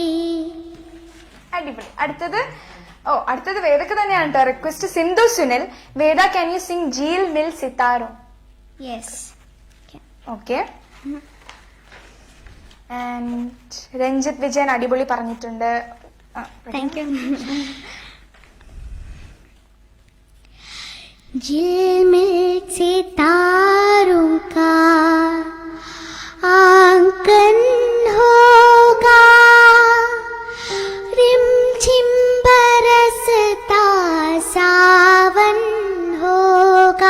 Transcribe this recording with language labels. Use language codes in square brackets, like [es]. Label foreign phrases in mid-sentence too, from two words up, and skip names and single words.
[ml] അടിപൊളി. അടുത്തത് വേദക്ക് തന്നെയാണ് കേട്ടോ. [en] റിക്വസ്റ്റ് സിന്ധു സുനിൽ. വേദ, can you sing ജീൽ മിൽ സിതാരോ? യെസ്. ഓക്കെ. [ml] ആൻഡ് രഞ്ജിത്ത് വിജയൻ അടിപൊളി പറഞ്ഞിട്ടുണ്ട്. [en] thank you. [hi] झिलमिल सितारों का आंगन होगा, रिमझिम बरसता सावन होगा.